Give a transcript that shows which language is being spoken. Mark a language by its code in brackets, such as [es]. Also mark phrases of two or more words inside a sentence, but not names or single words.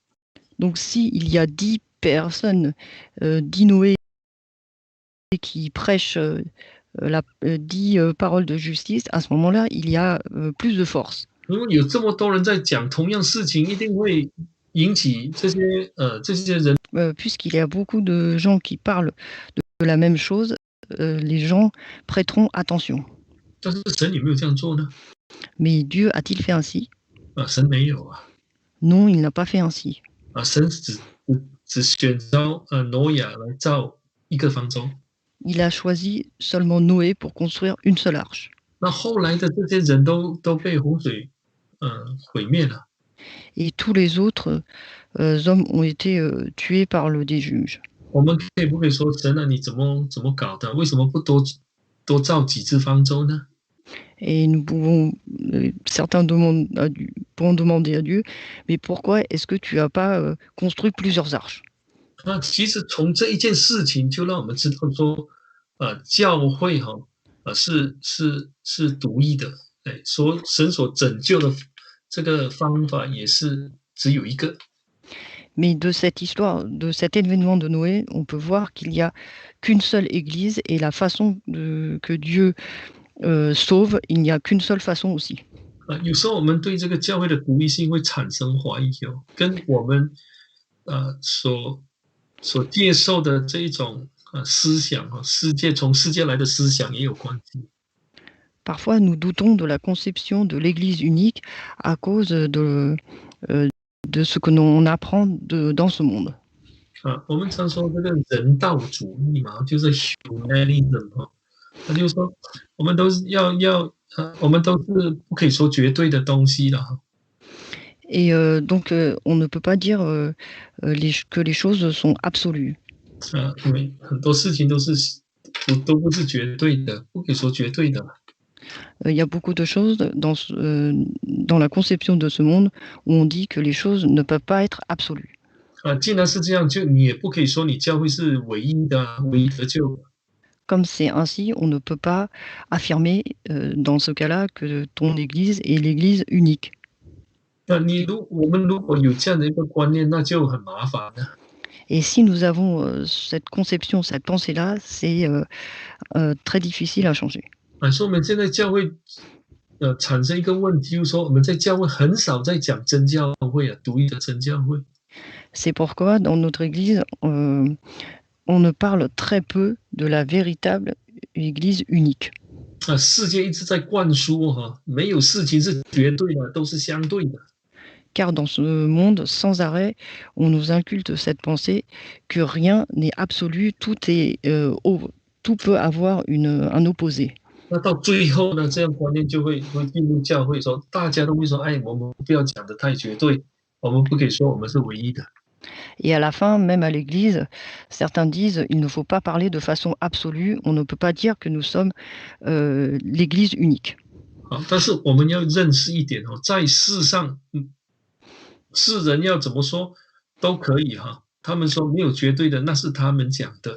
[fr] Donc s'il y a 10 personnes, 10 Noé qui prêchent 10 paroles de justice, à ce moment-là, il y a plus de force. [zh] 因为有这么多人在讲同样事情，一定会引起这些人。 [fr] Puisqu'il y a beaucoup de gens qui parlent de la même chose, les gens prêteront attention. [zh] 但是神有没有这样做呢？ [fr] Mais Dieu a-t-il fait ainsi? [zh] 神没有啊。 [fr] Non, il n'a pas fait ainsi. [zh] 神只选召挪亚来造一个方舟。 [fr] Il a choisi seulement Noé pour construire une seule arche. [zh] 那后来的这些人都被洪水毁灭了。 [fr] Et tous les autres hommes ont été tués par le déluge. [zh] 我们可以不可以说神啊，你怎么搞的？为什么不多造几只方舟呢？ [fr] Et nous pouvons, certains pourront demander à Dieu, mais pourquoi est-ce que tu n'as pas construit plusieurs arches? [zh] 那其实从这一件事情就让我们知道说，教会是独一的，神所拯救的这个方法也是只有一个。 [fr] Mais de cette histoire, de cet événement de Noé, on peut voir qu'il n'y a qu'une seule église et la façon que Dieu sauve, il n'y a qu'une seule façon aussi. [zh] 有时候我们对这个教会的独一性会产生怀疑哦，跟我们所接受的这一种思想从世界来的思想也有关系。 [fr] Parfois, nous doutons de la conception de l'Église unique à cause de ce que l'on apprend dans ce monde. [zh] 我们常说这个人道主义嘛，就是 humanism 那就是说我们都是我们都是不可以说绝对的东西的哈。 [fr] Et donc, on ne peut pas dire que les choses sont absolues. [zh] 因为很多事情都不是绝对的，不可以说绝对的。 [fr] Il y a beaucoup de choses dans la conception de ce monde où on dit que les choses ne peuvent pas être absolues. [zh] 既然是这样，就你也不可以说你教会是唯一的、唯一得救的。 [fr] Comme c'est ainsi, on ne peut pas affirmer dans ce cas-là que ton Église est l'Église unique. [zh] 那我们如果有这样的一个观念，那就很麻烦了。 [fr] Et si nous avons cette conception, cette pensée-là, c'est très difficile à changer. [zh] 所以我们现在教会产生一个问题，就是说我们在教会很少在讲真教会独一的真教会。 [fr] C'est pourquoi dans notre Église, on ne parle très peu de la véritable Église unique. [zh] 世界一直在灌输没有事情是绝对的，都是相对的。 [fr] Car dans ce monde sans arrêt, on nous inculte cette pensée que rien n'est absolu, tout peut avoir un opposé. [zh] 那到最后呢，这样观念就会进入教会，说大家都会说，我们不要讲得太绝对，我们不可以说我们是唯一的。 [fr] Et à la fin, même à l'Église, certains disent il ne faut pas parler de façon absolue, on ne peut pas dire que nous sommes l'Église unique. [zh] 但是我们要认识一点在世上，世人要怎么说都可以他们说没有绝对的，那是他们讲的。